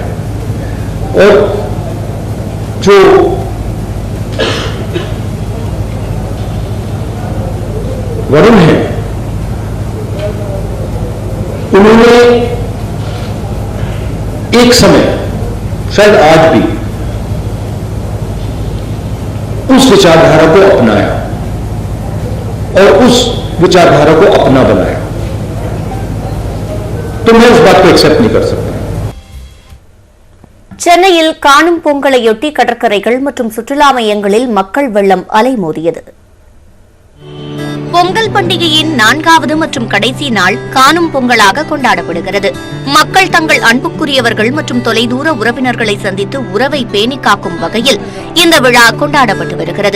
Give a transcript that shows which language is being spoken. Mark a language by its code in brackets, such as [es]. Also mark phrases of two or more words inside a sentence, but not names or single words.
[hi] और जो वरुण है उन्होंने एक समय, शायद आज भी, उस विचारधारा को अपनाया और उस विचारधारा को अपना बनाया, तो मैं उस बात को एक्सेप्ट नहीं कर सकता. [ta] சென்னையில் காணும் பொங்கலையொட்டி கடற்கரைகள் மற்றும் சுற்றுலா மையங்களில் மக்கள் வெள்ளம் அலைமோதியது. பொங்கல் பண்டிகையின் 4வது மற்றும் கடைசி நாள் காணும் பொங்கலாக கொண்டாடப்படுகிறது. மக்கள் தங்கள் அன்புக்குரியவர்கள் மற்றும் தொலைதூர உறவினர்களை சந்தித்து உறவை பேணி காக்கும் வகையில் இந்த விழா கொண்டாடப்பட்டு வருகிறது.